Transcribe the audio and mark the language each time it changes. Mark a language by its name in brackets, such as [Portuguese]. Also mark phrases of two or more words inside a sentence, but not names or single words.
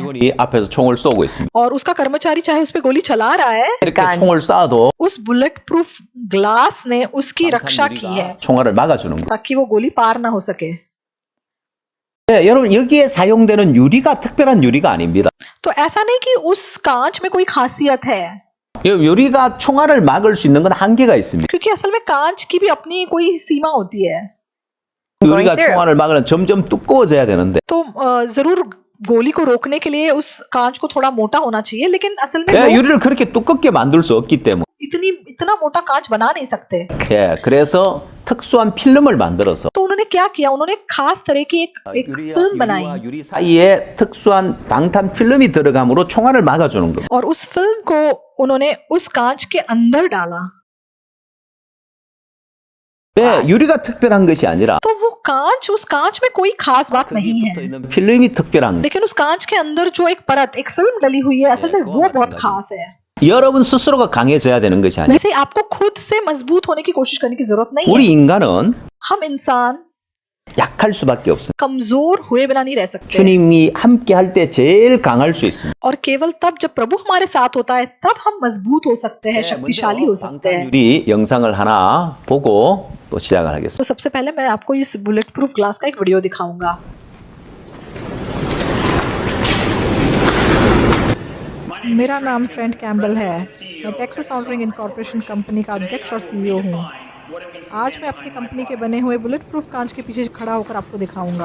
[Korean] 직원이 앞에서 총을 쏘고 있습니다. [Hindi] और उसका कर्मचारी चाहे उस पे गोली चला रहा है [Korean] 이렇게 총을 쏴도 [Hindi] उस [English] bullet proof glass [Hindi] ने उसकी रक्षा की है [Korean] 총알을 막아주는 거예요. [Hindi] ताकि वो गोली पार ना हो सके। [Korean] 네, 여러분, 여기에 사용되는 유리가 특별한 유리가 아닙니다. [Hindi] तो ऐसा नहीं कि उस कांच में कोई खासियत है [Korean] 유리가 총알을 막을 수 있는 건 한계가 있습니다. [Hindi] क्योंकि असल में कांच की भी अपनी कोई सीमा होती है। [Korean] 유리가 총알을 막으면 점점 두꺼워져야 되는데 [Hindi] तो जरूर गोली को रोकने के लिए उस कांच को थोड़ा मोटा होना चाहिए लेकिन असल में [Korean] 예, [Hindi] लोग [Korean] 유리를 그렇게 두껍게 만들 수 없기 때문에 [Hindi] इतना मोटा कांच बना नहीं सकते। [Korean] 예, 그래서 특수한 필름을 만들어서 [Hindi] तो उन्होंने क्या किया उन्होंने खास तरह की एक फिल्म बनाई [Korean] 유리와 유리 사이에 특수한 방탄 필름이 들어감으로 총알을 막아주는 겁니다. [Hindi] और उस फिल्म को उन्होंने उस कांच के अंदर डाला। [Korean] 네, 유리가 특별한 것이 아니라 [Hindi] तो वो कांच उस कांच में कोई खास बात नहीं [Korean] 거기에 [Hindi] है [Korean] 붙어 있는 필름이 특별한 거예요. [Hindi] लेकिन उस कांच के अंदर जो एक परत एक फिल्म डली हुई है असल में वो बहुत खास है। [Korean] 여러분 स्스로가 강해져야 되는 것이 아니라 [Hindi] वैसे आपको खुद से मजबूत होने की कोशिश करने की जरूरत नहीं [Korean] 우리 [Hindi] है। [Korean] 인간은 [Hindi] हम इंसान [Korean] 약할 수밖에 없습니다. [Hindi] कमजोर हुए बिना नहीं रह सकते [Korean] 주님이 함께 할 때 제일 강할 수 있습니다. [Hindi] और केवल तब जब प्रभु हमारे साथ होता है तब हम मजबूत हो सकते हैं शक्तिशाली हो सकते हैं। [Korean] 유리 영상을 하나 보고 또 시작을 하겠습니다. [Hindi] तो सबसे पहले मैं आपको इस [English] bullet proof glass [Hindi] का एक वीडियो दिखाऊंगा। मेरा नाम ट्रेंट कैम्बल है। मैं टेक्सास ऑनरिंग इनकॉर्पोरेशन कंपनी का अध्यक्ष और सीईओ हूँ। आज मैं अपनी कंपनी के बने हुए [English] bullet proof [Hindi] कांच के पीछे खड़ा होकर आपको दिखाऊंगा।